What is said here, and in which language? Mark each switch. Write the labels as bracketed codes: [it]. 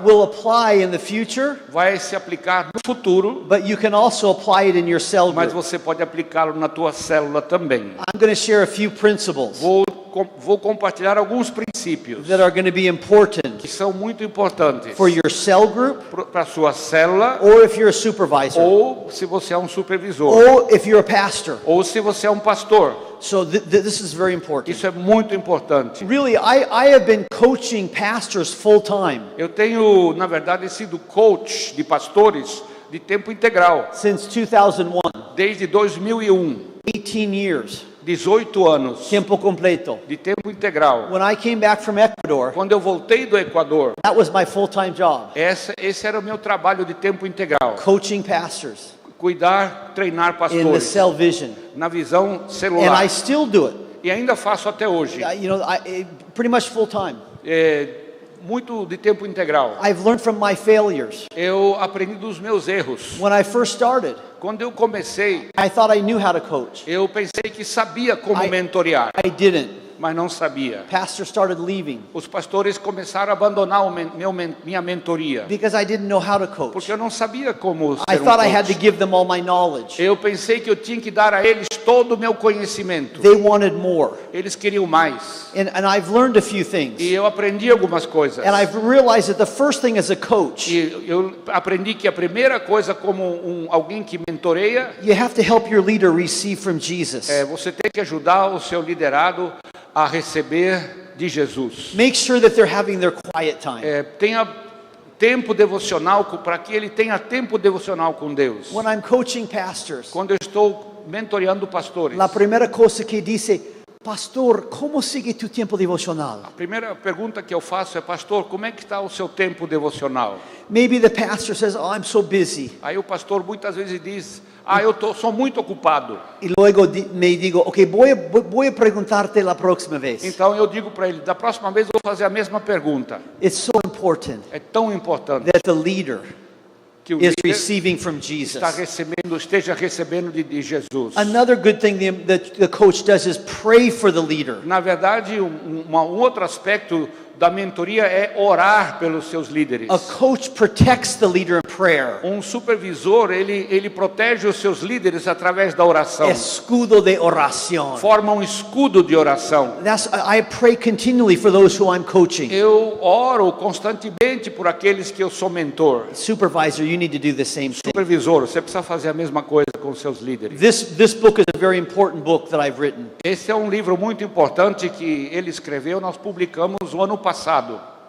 [en] will apply in the future, [pt] vai se aplicar no futuro, [en] but you can also apply it in your cell [pt] mas [en] group. [pt] você pode aplicá-lo na tua célula também. [en] I'm going to share a few principles [pt] Vou compartilhar alguns princípios [en] that are going to be important [pt] que são muito importantes [en] for your cell group, [pt] para a sua célula, [en] or if you're a supervisor, [pt] ou se você é um supervisor, [en] or if you're a pastor. [pt] ou se você é um pastor. [en] So this is very important. [pt] Isso é muito importante. [en] Really, I have been coaching pastors full time [pt] Eu tenho, na verdade, sido coach de pastores de tempo integral [en] since 2001, [pt] desde 2001, [en] 18 years, [pt] 18 anos [es] tiempo completo. [pt] de tempo integral. [en] When I came back from Ecuador, [pt] Quando eu voltei do Equador, [en] that was my full-time job, [pt] esse era o meu trabalho de tempo integral. [en] coaching pastors [pt] Cuidar, treinar [en] in the [pt] pastores [en] cell vision. [pt] na visão [en] And [pt] celular. [en] I still do it. [pt] E ainda faço até hoje. [en] Pretty much full-time. [pt] Muito de tempo integral. [en] I've learned from my failures. [pt] Eu aprendi dos meus erros. [en] When I first started, [pt] Quando eu comecei, [en] I thought I knew how to coach. [pt] eu pensei que sabia como [en] I- [pt] mentorear. [en] I didn't. [pt] mas não sabia. [en] Pastors started leaving [pt] Os pastores começaram a abandonar minha mentoria, [en] because I didn't know how to coach. [pt] porque eu não sabia como [en] I [pt] ser [en] thought I had to [pt] coach. [en] give them all my knowledge. [pt] Eu pensei que eu tinha que dar a eles todo o meu conhecimento. [en] They wanted more. [pt] Eles queriam mais. [en] And I've learned a few things. [pt] E eu aprendi algumas coisas. [en] And I've realized that the first thing as a coach, [pt] E eu aprendi que a primeira coisa como alguém que mentoreia [en] you have to help your leader receive from Jesus. [pt] você tem que ajudar o seu liderado a receber de Jesus. [en] Make sure that they're having their quiet time. [pt] Tenha tempo devocional, para que ele tenha tempo devocional com Deus. [en] When I'm coaching pastors, [pt] Quando eu estou mentoreando pastores, [es] la primera cosa que dice, pastor, ¿cómo sigue tu tiempo devocional? [pt] a primeira pergunta que eu faço é: pastor, como é que está o seu tempo devocional? [en] Maybe the pastor says, oh, I'm so busy. [pt] Aí o pastor muitas vezes diz: sou muito ocupado. [es] Y luego me digo, ok, voy a preguntarte la próxima vez. [pt] Então eu digo para ele: da próxima vez eu vou fazer a mesma pergunta. [en] It's so important [pt] É tão importante [en] that the leader [pt] que o [en] is [pt] líder [en] receiving from Jesus. [pt] esteja recebendo de Jesus. [en] Another good thing the coach does is pray for the leader. [pt] Na verdade, um outro aspecto da mentoria é orar pelos seus líderes. [en] A coach protects the leader in prayer. [pt] Supervisor, ele protege os seus líderes através da oração. [es] Escudo de oración. [pt] Forma escudo de oração. [en] I pray continually for those who I'm coaching. [pt] Eu oro constantemente por aqueles que eu sou mentor. [en] Supervisor, you need to do the same thing. [pt] Supervisor, você precisa fazer a mesma coisa com os seus líderes. [en] This book is a very important book that I've written. [pt] Esse é livro muito importante que ele escreveu, nós publicamos no ano passado.